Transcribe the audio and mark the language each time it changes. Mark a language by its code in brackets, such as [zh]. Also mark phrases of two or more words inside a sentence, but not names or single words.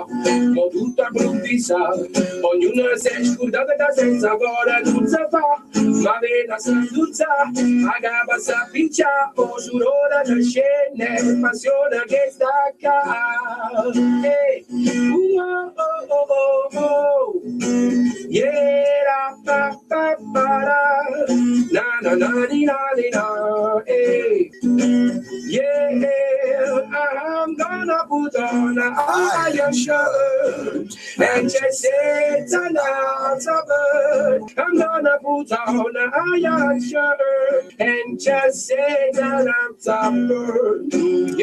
[it] Ma tutto improvvisato, ognuno si è scordato che senza ancora non si fa. [nap] Ma appena si indulza, a capa si appiccia. O surore che scende, passione che stacca. Hey. Oh, oh, oh, oh. Yeah, pa, pa, pa, na, na, na, ni, na, ni, na, hey. [en] Yeah, I'm gonna put on an iron shirt and just sit out of it. I'm gonna put on an iron shirt and just sit out of it.